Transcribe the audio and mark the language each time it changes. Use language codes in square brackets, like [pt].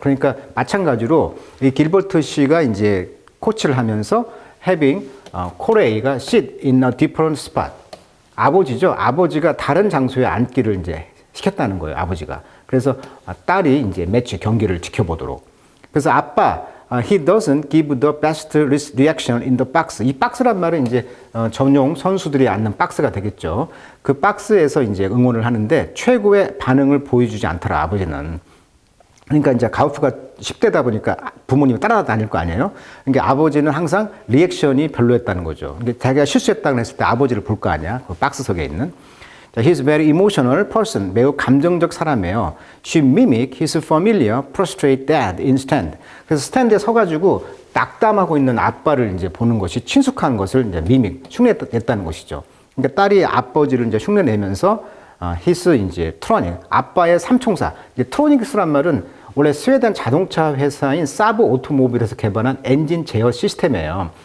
[ko] 그러니까 마찬가지로 이 길버트 씨가 이제 코치를 하면서 having 코레이가 [en] sit in a different spot. [ko] 아버지죠. 아버지가 다른 장소에 앉기를 이제 시켰다는 거예요. 아버지가. 그래서 딸이 이제 매치 경기를 지켜보도록. 그래서 아빠, [en] he doesn't give the best reaction in the box. [ko] 이 박스란 말은 이제 전용 선수들이 앉는 박스가 되겠죠. 그 박스에서 이제 응원을 하는데 최고의 반응을 보여주지 않더라, 아버지는. 그러니까 이제 가우프가 10대다 보니까 부모님이 따라다닐 거 아니에요? 그러니까 아버지는 항상 리액션이 별로였다는 거죠. 그러니까 자기가 실수했다고 했을 때 아버지를 볼 거 아니야? 그 박스 속에 있는. [en] 자, he's a very emotional person. [ko] 매우 감정적 사람이에요. [en] She mimicked his familiar prostrate dad in stand. [ko] 그래서 스탠드에 서가지고 낙담하고 있는 아빠를 이제 보는 것이 친숙한 것을 이제 미믹, 흉내냈다는 것이죠. 그러니까 딸이 아버지를 이제 흉내내면서 히스 이제 트로닉, 아빠의 삼총사. 이제 트로닉스란 말은 원래 스웨덴 자동차 회사인 사브 오토모빌에서 개발한 엔진 제어 시스템이에요.